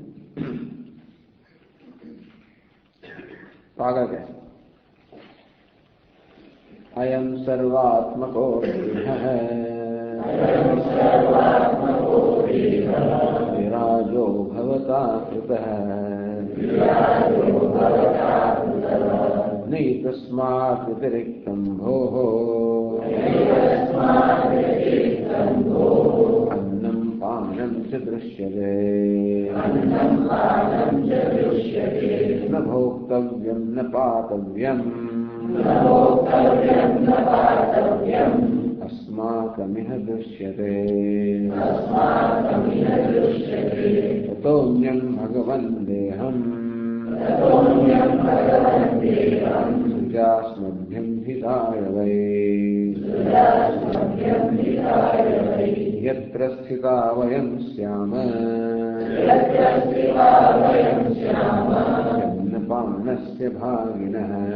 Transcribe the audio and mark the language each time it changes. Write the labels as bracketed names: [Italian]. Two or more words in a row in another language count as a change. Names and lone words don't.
[Gujarati] આગળ કહે [Sanskrit] અયમ સર્વાત્મકો વિરાજો ભવતા કૃતઃ નૈતસ્માત વ્યતિરિક્તં ભોઃ अन्नं पानं च दृश्यते न भोक्तव्यं न पातव्यम् अस्माकमिह दृश्यते ततोऽन्यं भगवन् देहम् सुजास्मभ्यं हिताय वै यत्र स्थिता वयं स्याम अन्नपानस्य भागिनः.